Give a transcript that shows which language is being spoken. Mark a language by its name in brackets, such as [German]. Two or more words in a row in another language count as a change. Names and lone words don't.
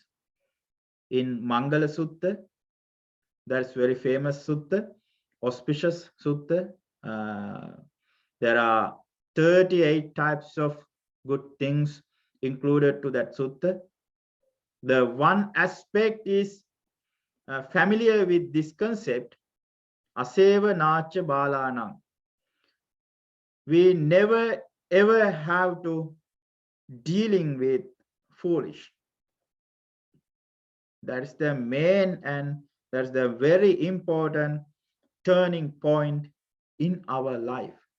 [English] In Mangala Sutta, that's very famous sutta, auspicious sutta. There are 38 types of good things included to that sutta. The one aspect is familiar with this concept, [Pali] aseva nacha balanam. [English] We never ever have to dealing with foolish. That's the main and that's the very important turning point in our life.